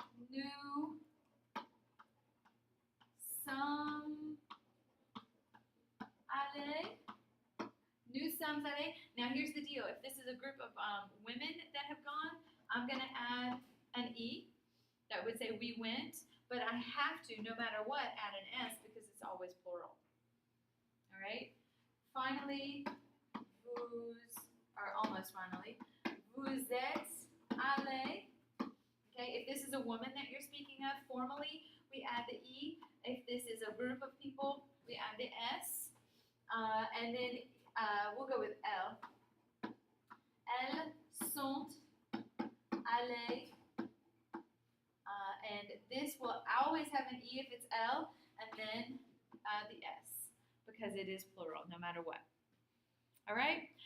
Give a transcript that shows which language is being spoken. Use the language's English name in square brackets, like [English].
[French] Nous sommes allés. Nous sommes allés. [English] Now here's the deal. If this is a group of women that have gone, I'm going to add an E. That would say we went. But I have to, no matter what, add an S because it's always plural. All right? Finally, vous, or almost finally, [French] vous êtes allés. [English] Okay, if this is a woman that you're speaking of formally, we add the E. If this is a group of people, we add the S. And then we'll go with L. [French] Elles sont allées. [English] And this will always have an E if it's L, and then the S, because it is plural, no matter what. All right?